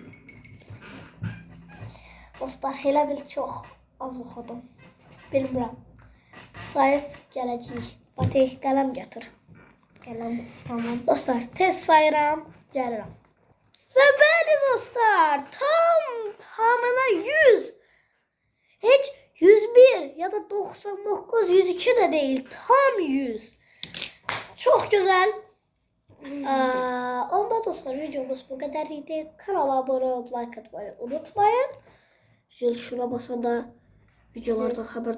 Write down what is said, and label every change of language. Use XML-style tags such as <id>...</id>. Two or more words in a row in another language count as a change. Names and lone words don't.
<az>Dostlar, elə bil çox az oxudum. Bilmirəm. Sayıb gələcəyik. Fatih, qələm götür. Qələm, tamam. Dostlar, tez sayıram, gəlirəm. Və bəli dostlar, tamına 100.</az> <tr>Heç 101 ya da 99, 102 de değil. Tam 100. Çok güzel.</tr> <az>Onda dostlar videomuz</az> <tr>bu kadar</tr> <az>idi.</az> <tr>Kanala abone olup like atmayı unutmayın. Zil şuna basanda videolardan haberdar olabilirsiniz.</tr>